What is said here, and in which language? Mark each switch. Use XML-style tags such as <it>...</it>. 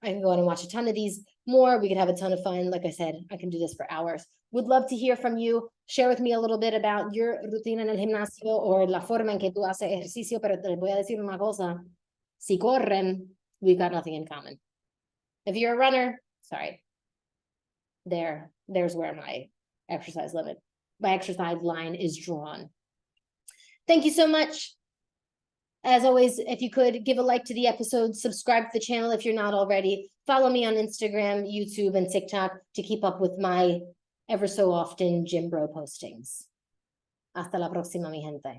<en>I can go on and watch a ton of these more. We could have a ton of fun. Like I said, I can do this for hours. Would love to hear from you. Share with me a little bit about your</en> <es>rutina en el gimnasio or la forma en que tú haces ejercicio, pero te voy a decir una cosa. Si corren,</es> <en>we've got nothing in common. If you're a runner, sorry. There's where my exercise line is drawn. Thank you so much. As always, if you could give a like to the episode, subscribe to the channel if you're not already, follow me on Instagram, YouTube, and TikTok to keep up with my ever so often gym bro postings.</en> <es>Hasta la próxima, mi gente.</es>